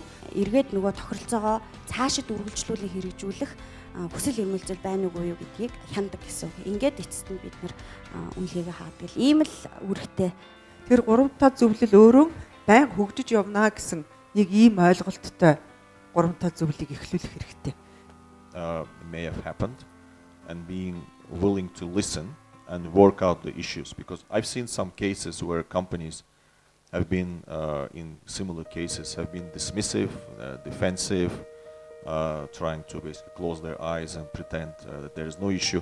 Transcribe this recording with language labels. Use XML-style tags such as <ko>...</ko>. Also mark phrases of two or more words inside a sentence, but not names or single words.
<mn>Эргээд нөгөө тохиролцоогоо цаашид үргэлжлүүлэн хэрэгжүүлэх хүсэл эрмэлзэл байна уугүй юу гэдгийг хяндаг гэсэн. Ингээд эцэст нь бид нар үнэлгээгээ хаадаг. Ийм л үүрэгтэй. Тэр 3 та зөвлөл өөрөө байнга хөгжиж явна гэсэн нэг ийм ойлголттой 3 та зөвлөлийг эхлүүлэх хэрэгтэй.</mn> <en>May have happened and being willing to listen and work out the issues, because I've seen some cases where companies have been in similar cases have been dismissive, defensive, trying to basically close their eyes and pretend that there is no issue.</en>